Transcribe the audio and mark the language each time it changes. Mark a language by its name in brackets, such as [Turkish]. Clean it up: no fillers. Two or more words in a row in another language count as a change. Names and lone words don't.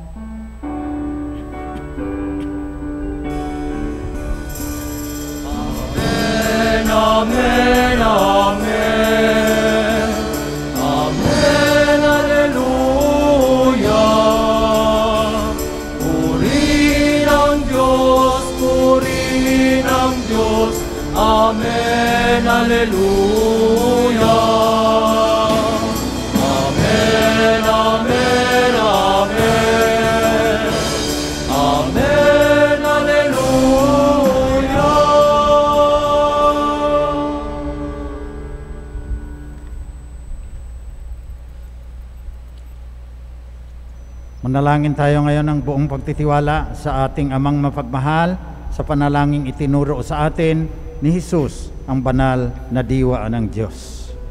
[Latin] Amen, amen, amen, alleluia. [Filipino] Purihin ang Diyos, [Latin] amen, alleluia. Amen, amen, amen, amen, alleluia. [Filipino] Manalangin tayo ngayon ng buong pagtitiwala sa ating amang mapagmahal sa panalangin itinuro sa atin ni Jesus, ang banal na diwa ng Diyos.